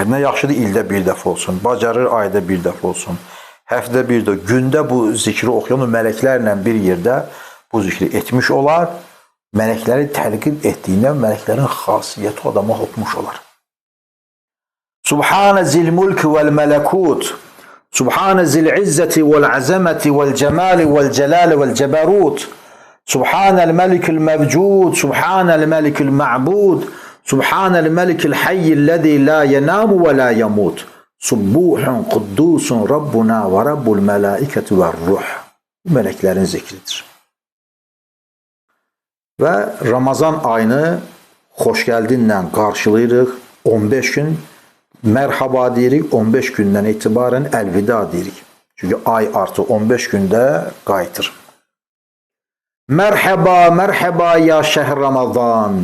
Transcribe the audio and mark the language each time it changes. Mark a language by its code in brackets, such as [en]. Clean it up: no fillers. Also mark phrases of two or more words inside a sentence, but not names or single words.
[az] Nə yaxşıdır ildə bir dəfə olsun, bacarır ayda bir dəfə olsun, həftədə bir də, gündə bu zikri oxuyan mələklərlə bir yerdə bu zikri etmiş olar. Mələkləri təlqin etdiyindən mələklərin xasiyyəti adama hopmuş olar. [ar] سبحان ذي الملك والملكوت سبحان ذي العزة والعظمة والجمال والجلال والجبروت سبحان الملك الموجود سبحان الملك المعبود سبحان الملك الحي الذي لا ينام ولا يموت سبوح قدوس ربنا ورب الملائكة والروح. [az] Bu meleklerin zikridir. Və Ramazan ayını xoş gəldinlə qarşılayırıq. 15 gün mərhaba deyirik, 15 gündən etibarən əlvida deyirik. Çünki ay artı 15 gündə qayıtır. [ar] مرحبا مرحبا يا شهر رمضان.